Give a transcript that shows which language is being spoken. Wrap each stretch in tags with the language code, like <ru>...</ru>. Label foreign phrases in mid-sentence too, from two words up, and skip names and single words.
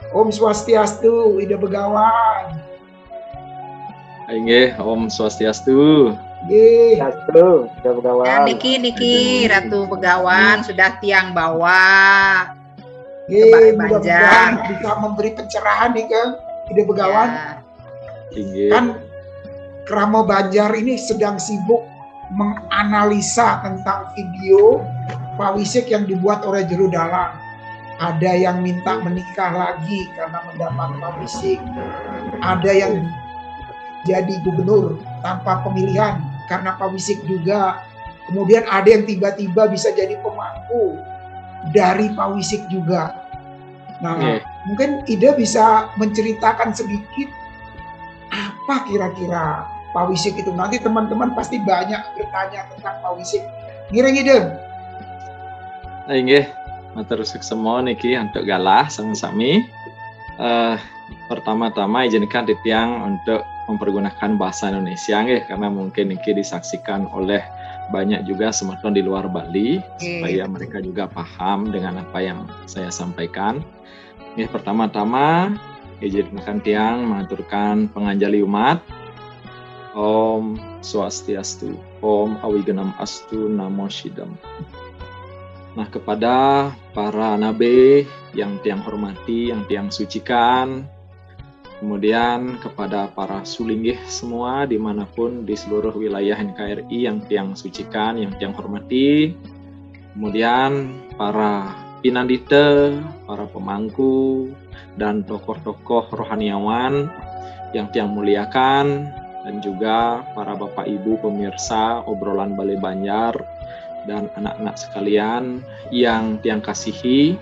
<ban>Swastiastu, Ida Begawan. Nggih, Om Swastiastu. Nggih. Swastiastu, Ida Begawan.</ban> <id>Dan Niki, Ratu Begawan sudah tiang bawah.</id> <ban>Nggih,</ban> <id>mudah-mudahan bisa memberi pencerahan nih ke Ida Begawan. Ya. Kan Krama Banjar ini sedang sibuk menganalisa tentang video Pak Wisik yang dibuat oleh Juru Dalang. Ada yang minta menikah lagi karena mendapat Pak Wisik. Ada yang jadi gubernur tanpa pemilihan karena Pak Wisik juga. Kemudian ada yang tiba-tiba bisa jadi pemangku dari Pak Wisik juga. Nah, mungkin Ida bisa menceritakan sedikit apa kira-kira Pak Wisik itu. Nanti teman-teman pasti banyak bertanya tentang Pak Wisik. Ngiring Ida. Nggih, matur semua niki untuk galah sama-sami. Pertama-tama izinkan Titiang untuk mempergunakan bahasa Indonesia nggih, karena mungkin niki disaksikan oleh banyak juga semeton di luar Bali, supaya mereka juga paham dengan apa yang saya sampaikan. Nggih, pertama-tama izinkan Tiang mengaturkan penganjali umat.</id> <sa>Om Swastiastu, Om Awigenam Astu, Namo Shidam.</sa> <id>Nah, kepada para nabi yang Tiang hormati, yang Tiang sucikan, kemudian kepada para sulinggih semua dimanapun di seluruh wilayah NKRI yang Tiang sucikan, yang Tiang hormati, kemudian para pinandite, para pemangku, dan tokoh-tokoh rohaniawan yang Tiang muliakan, dan juga para Bapak Ibu pemirsa obrolan Balai Banjar dan anak-anak sekalian yang Tiang kasihi.</id>